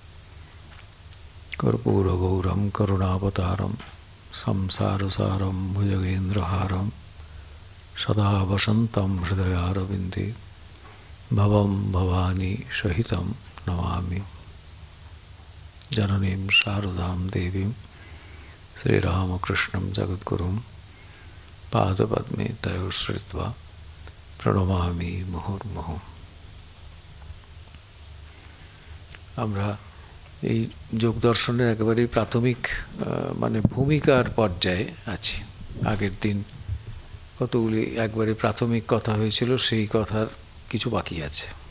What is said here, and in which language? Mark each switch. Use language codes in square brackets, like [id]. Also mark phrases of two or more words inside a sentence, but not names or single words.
[sa] कर्पूरगौरं करुणावतारं संसारसारं भुजगेन्द्रहारं सदा वसन्तं हृदयारविन्दे भवं भवानी सहितं नमामि। जननीं शारदां देवीं श्रीरामकृष्णं जगद्गुरुं पादपद्मे तयोश्रित्वा प्रणमामि मुहुर्मुहुः। [bn] আমরা এই যোগ দর্শনের একেবারে প্রাথমিক মানে ভূমিকার পর্যায়ে আছি। আগের দিন কতগুলি একবারে প্রাথমিক কথা হয়েছিল, সেই কথার কিছু বাকি আছে।